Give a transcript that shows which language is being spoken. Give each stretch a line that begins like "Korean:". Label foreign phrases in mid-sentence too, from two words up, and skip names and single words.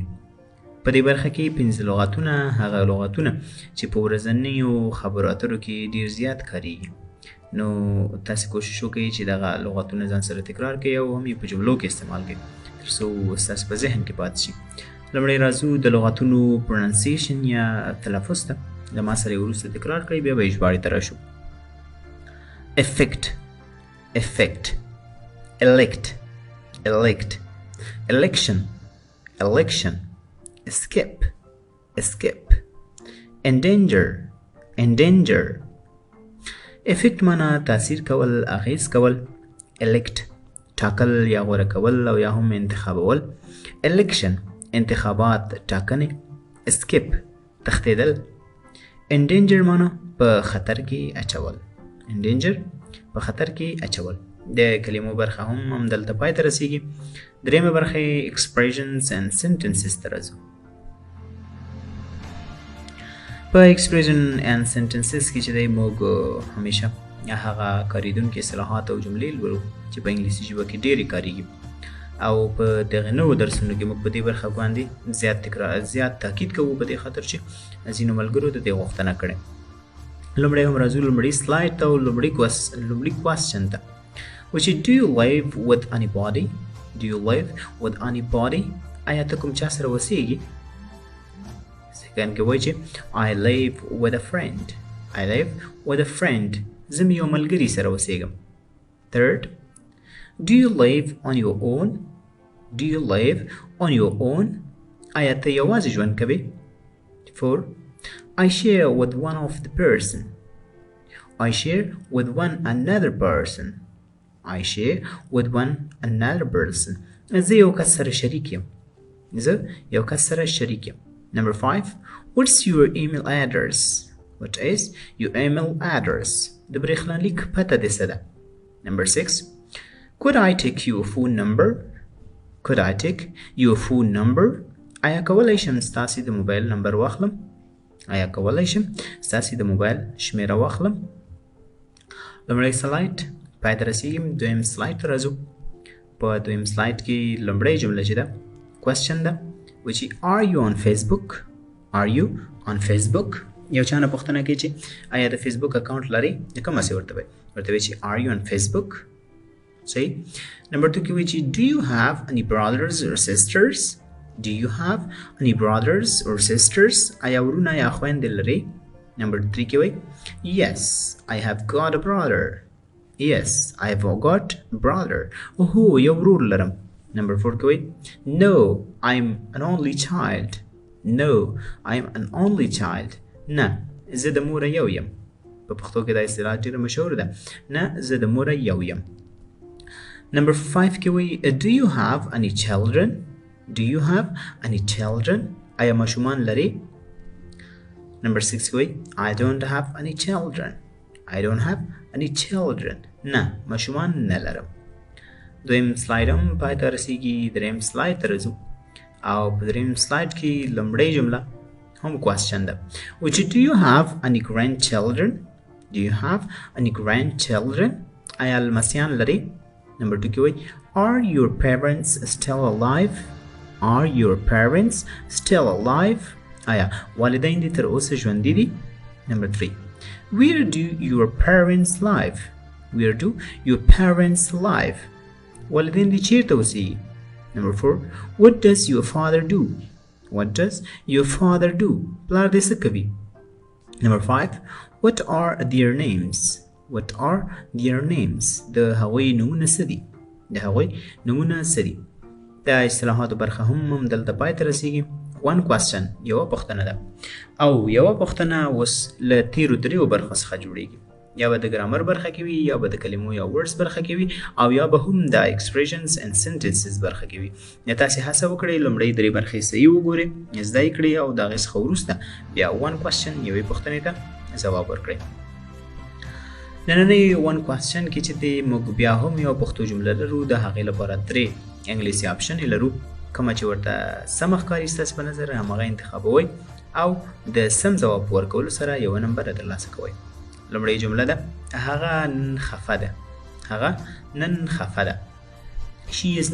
Pashto: په دې برخه کې 5 لغاتونه، هغه لغاتونه چې په ورځنیو خبرو اترو کې ډېر زیات کارېږي. نو تاسې کوشش وکړئ چې دغه لغاتونه ځان سره تکرار کړئ او هم یې په جملو کې استعمال کړئ تر څو ستاسو په ذهن کې پاتې شي. لومړی راځو د لغاتونو پروننسیشن یا تلفظ ته. له ما سره یې وروسته تکرار کړئ، بیا به یې ژباړې ته راشو.
English: effect effect elect elect election election escape escape endanger endanger.
Pashto: effect معنا تاثیر کول، اغیز کول. elect ټاکل یا غوره کول او یا هم انتخابول. election انتخابات، ټاکنې. escape تښتېدل. endanger معنا په خطر کې اچول. endanger په خطر کې اچول. د کلمو برخه هم دلته پای ته رسیږي. درېیمه برخه
English: expressions and sentences
Pashto: ته راځو. په
English: expression and sentences
Pashto: کې چې دی موږ همیشه هغه کارېدونکي اصطلاحات او جملې لولو چې په انګلیسي ژبه کې ډېرې کارېږي، او په دغه نوو درسونو کې موږ په دې برخه باندې زیات تاکید کوو په دې خاطر چې ځینو ملګرو د دې غوښتنه کړې. لومړی هم راځو لومړي سلاید ته او لومړي کوېسچن ته،
English: which do you live with anybody? Do you live with anybody?
Pashto: آیا ته کوم چا سره اوسېږي؟ سیکنډ کې وایي چې
English: I live with a friend. I live with a friend.
Pashto: زه مې یو ملګري سره اوسېږم.
English: Third, do you live on your own? Do you live on your own?
Pashto: آیا ته یوازې ژوند کوې؟
English: Four, I share with one of the person. I share with one another person. I share with one another person.
Pashto: زه یو کس سره شریک یم. زه یو کس سره شریک یم.
English: Number 5, what's your email address? What is your email address?
Pashto: د برېښنالیک پته دې څه ده؟
English: Number 6, could I take your phone number? Could I take your phone number?
Pashto: آیا کولی شم ستاسې د موبایل نمبر واخلم؟ آیا کولی شم ستاسې د موبایل شمیره واخلم؟ لومړی سلاید پای ته رسیږي. دویم سلاید ته راځو. په دویم سلاید کې لومړۍ جمله چې ده کوېسچن ده، چې
English: are you on Facebook? Are you on Facebook?
Pashto: یو چا نه پوښتنه کوي چې آیا د فیسبوک اکاونټ لرئ؟ نو کوم هسې ورته وایي چې
English: are you on Facebook؟
Pashto: صحیح. نمبر 2 کې وایي چې
English: do you have any brothers or sisters? Do you have any brothers or sisters?
Pashto: آیا ورونه یا خویندې لرئ؟ نمبر 3 کې وایي
English: yes, I have got a brother. Yes, I have got a brother.
Pashto: هو یو ورور لرم.
English: Number 4
Pashto: کې وایي
English: no, I'm an only child. No, I'm an only child.
Pashto: نه زه د موره یو یم. په پښتو کې دا اصطلاح ډېره مشهوره ده. نه زه د موره یو یم.
English: Number 5
Pashto: کې وایي
English: do you have any children? Do you have any children?
Pashto: آیا ماشومان لرئ؟
English: Number 6
Pashto: کې وایي
English: I don't have any children. I don't have any children.
Pashto: نه ماشومان نه لرم. دویم سلاید هم پای ته رسیږي. دریم سلاید ته راځو او په دریم سلاید کې لومړۍ جمله هم کوېسچن ده،
English: which do you have any grandchildren? Do you have any grandchildren?
Pashto: آیا لمسیان لرئ؟ نمبر 2 کې وایي
English: are your parents still alive? Are your parents still alive?
Pashto: آیا والدین دې تر اوسه ژوندي دي؟
English: نمبر 3, where do your parents live? Where do your parents live?
Pashto: والدین دې چیرته اوسېږي؟
English: Number 4, what does your father do? What does your father do?
Pashto: پلار دې څه کوي؟
English: Number 5, what are their names? What are their names?
Pashto: د هغوی نومونه څه دي؟ د هغوی نومونه څه دي؟ د اصطلاحاتو برخه هم دلته پای ته رسیږي.
English: one question
Pashto: یوه پوښتنه ده او یوه پوښتنه اوس له تیرو دریو برخو څخه جوړیږي یا به د ګرامر برخه کې وي یا به د کلمو یا ورډز برخه کې وي او یا به هم د
English: expressions and sentences
Pashto: برخه کې وي یا تاسې هڅه وکړئ لومړی درې برخې صحیح وګورئ زده یې کړئ او د هغې څخه وروسته بیا
English: one question
Pashto: یوې پوښتنې ته ځواب ورکړئ نننۍ
English: one question
Pashto: کې چې دی موږ بیا هم یو پښتو جمله لرو د هغې لپاره درې انګلیسي آپشنې لرو کومه چې ورته سمه ښکاري ستاسو په نظر همغه انتخابوئ او د سم ځواب په ورکولو سره یوه نمبره ترلاسه کوئ لومړۍ جمله ده هغه نن خفه ده هغه نن خفه ده
English: She is